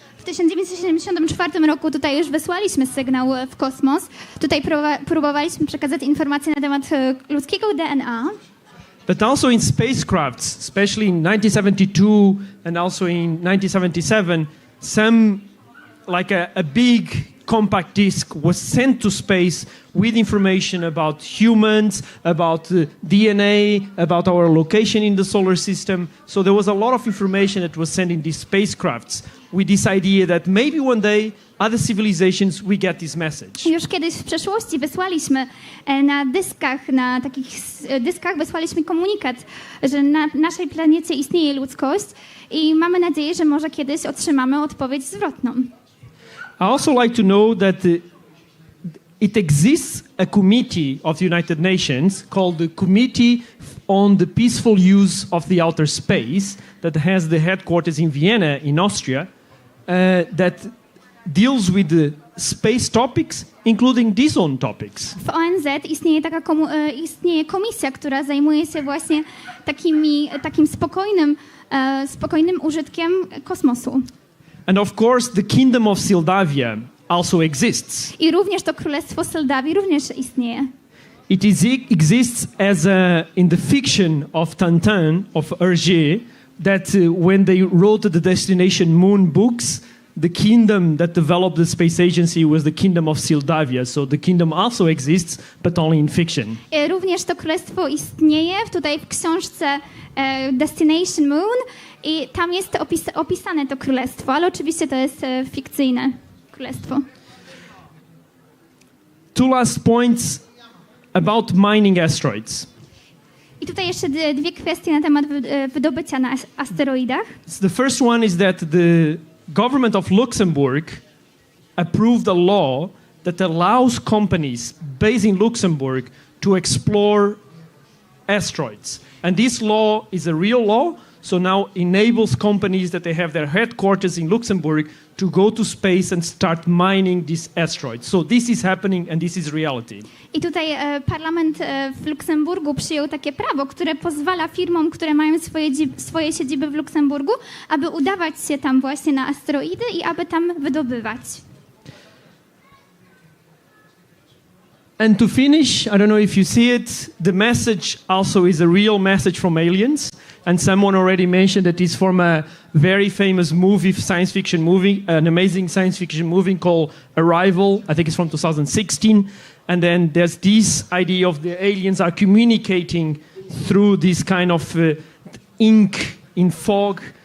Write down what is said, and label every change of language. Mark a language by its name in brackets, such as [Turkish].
[Polish] W 1974 roku tutaj już wysłaliśmy sygnał w kosmos. Tutaj próbowaliśmy przekazać informacje na temat ludzkiego DNA. [English] But also in spacecrafts, especially in 1972 and also in 1977, some, like a big compact disc was sent to space with information about humans, about DNA, about our location in the solar system. So there was a lot of information that was sent in these spacecrafts with this idea that maybe one day other civilizations will get this message. [Polish] Już kiedyś w przeszłości wysłaliśmy na takich dyskach wysłaliśmy komunikat, że na naszej planecie istnieje ludzkość i mamy nadzieję, że może kiedyś otrzymamy odpowiedź zwrotną. [English] I also like to know that it exists a committee of the United Nations called the Committee on the Peaceful Use of the Outer Space that has the headquarters in Vienna in Austria that deals with the space topics, including these own topics. [Polish] W ONZ istnieje komisja, która zajmuje się właśnie takim spokojnym użytkiem kosmosu. [English] And of course, the Kingdom of Sildavia also exists. [Polish] I również to Królestwo Sildawii również istnieje. [English] It exists as in the fiction of Tintin, of Hergé, that when they wrote the Destination Moon books, the kingdom that developed the space agency was the Kingdom of Sildavia. So the kingdom also exists, but only in fiction. [Polish] Również to królestwo istnieje tutaj w książce Destination Moon i tam jest opisane to królestwo, ale oczywiście to jest fikcyjne królestwo. [English] Two last points about mining asteroids. [Polish] I tutaj jeszcze dwie kwestie na temat wydobycia na asteroidach. [English] The first one is that the government of Luxembourg approved a law that allows companies based in Luxembourg to explore asteroids. And this law is a real law, so now enables companies that they have their headquarters in Luxembourg to go to space and start mining these asteroids. So this is happening and this is reality. [Polish] I tutaj parlament w Luksemburgu przyjął takie prawo, które pozwala firmom, które mają swoje siedziby w Luksemburgu, aby udawać się tam właśnie na asteroidy i aby tam wydobywać. [English] And to finish, I don't know if you see it, the message also is a real message from aliens. And someone already mentioned that it's from a very famous movie, science fiction movie, an amazing science fiction movie called Arrival. I think it's from 2016. And then there's this idea of the aliens are communicating through this kind of ink in fog.